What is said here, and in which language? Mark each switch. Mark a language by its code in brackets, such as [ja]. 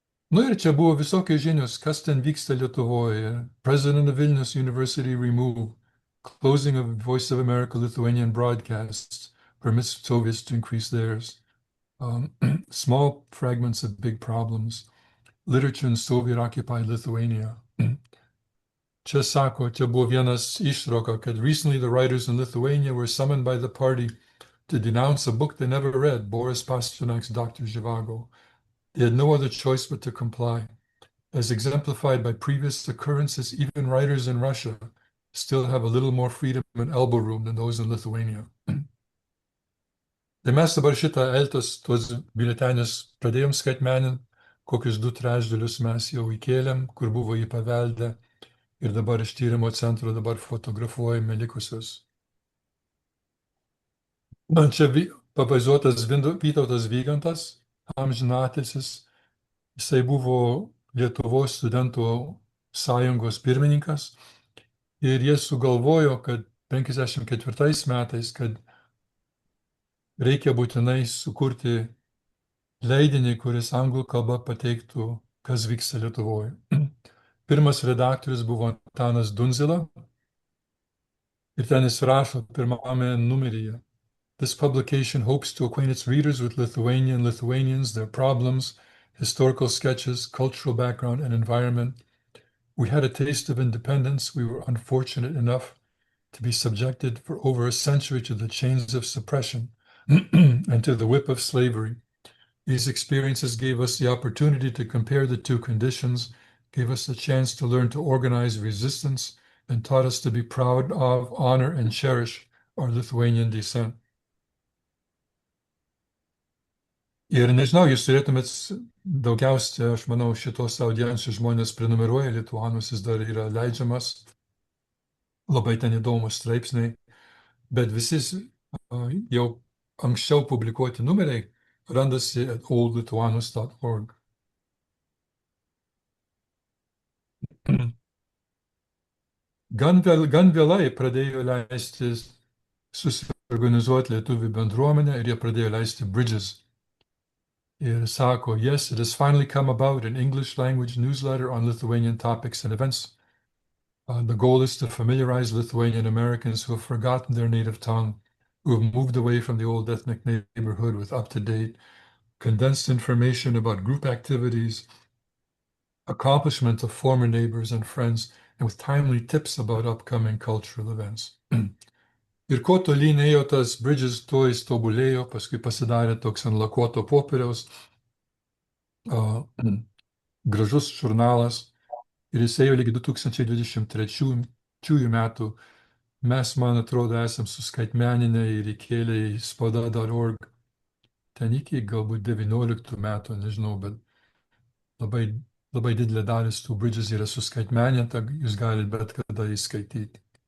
[lt] Nu ir čia buvo visokios žinios, kas ten vyksta Lietuvoje. [en] President of Vilnius University removed, closing of Voice of America Lithuanian broadcasts, permits Soviets to increase theirs. Small fragments of big problems. Literature in Soviet-occupied Lithuania. [lt] Čia sako, čia buvo vienas ištrauka, kad [en] recently the writers in Lithuania were summoned by the party to denounce a book they never read, Boris Pasternak's Dr. Zhivago. They had no other choice but to comply. As exemplified by previous occurrences, even writers in Russia still have a little more freedom and elbow room than those in Lithuania. [lt] Tai mes dabar šitą Eltos, tuos biuletenius pradėjom skaitmeninti, kokius 2/3 mes jau įkėlėm, kur buvo jį paveldę, ir dabar iš tyrimo centro dabar fotografuojame likusius. Man čia pavaizduotas Vytautas Vygantas, amžinatilsis. Jisai buvo Lietuvos studentų sąjungos pirmininkas, ir jie sugalvojo, kad 54 metais, kad reikia būtinai sukurti leidinį, kuris anglų kalba pateiktų, kas vyksta Lietuvoje. Pirmas redaktorius buvo Antanas Dunzila, ir ten jis rašo pirmame numeryje. [en] This publication hopes to acquaint its readers with Lithuania and Lithuanians, their problems, historical sketches, cultural background, and environment. We had a taste of independence. We were unfortunate enough to be subjected for over a century to the chains of suppression and to the whip of slavery. These experiences gave us the opportunity to compare the two conditions, gave us a chance to learn to organize resistance, and taught us to be proud of, honor, and cherish our Lithuanian descent. [lt] Ir nežinau, jūs turėtumėt daugiausia, aš manau, šitos audiencijos žmonės prenumeruoja Lituanus, jis dar yra leidžiamas, labai ten įdomus straipsniai, bet visi jau anksčiau publikuoti numeriai randasi at oldlituanus.org. Gan vėlai pradėjo leisti susiorganizuoti lietuvių bendruomenę, ir jie pradėjo leisti Bridges. Ir sako, [en] yes, it has finally come about, an English language newsletter on Lithuanian topics and events. The goal is to familiarize Lithuanian Americans who have forgotten their native tongue, who have moved away from the old ethnic neighborhood, with up-to-date, condensed information about group activities, accomplishments of former neighbors and friends, and with timely tips about upcoming cultural events. [lt] Ir kuo tolyn ėjo tas Bridges, tuo jis tobulėjo, paskui pasidarė toks ant lakuoto popieriaus, gražus žurnalas, ir jis ėjo lygi 2023 metų. Mes, man atrodo, esam suskaitmeninę ir įkėlę į spauda.org ten iki galbūt 19 metų, nežinau, bet labai didelė dalis tų Bridges yra suskaitmeninta, jūs galite bet kada įskaityti.